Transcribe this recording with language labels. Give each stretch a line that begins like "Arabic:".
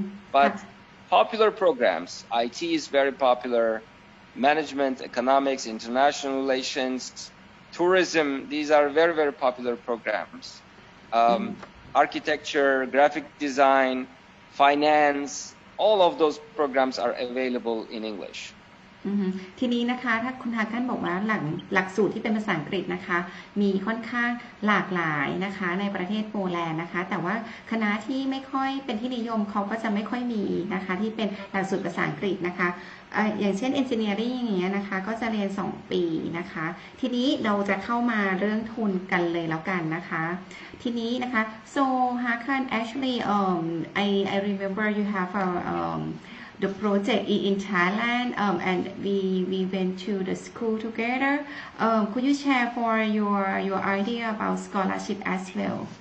English: But popular programs, IT is very popular, management, economics, international relations, tourism, these are very, very popular programs. Architecture, graphic design, finance, all of those programs are available in English.
Thai: ทีนี้นะคะถ้าคุณฮากันบอกว่าหลักสูตรที่เป็นภาษาอังกฤษนะคะมีค่อนข้างหลากหลายนะคะในประเทศโปแลนด์นะคะแต่ว่าคณะที่ไม่ค่อยเป็นที่นิยมเขาก็จะไม่ค่อยมีนะคะที่เป็นหลักสูตรภาษาอังกฤษนะคะ อย่างเช่น engineering อย่างเงี้ยนะคะก็จะเรียน2 ปีนะคะทีนี้เราจะเข้ามาเรื่องทุนกันเลยแล้วกันนะคะทีนี้นะคะ
English: so Hakan actually I remember you have the project in Thailand and we went to the school together. Could you share for your idea about scholarship as well?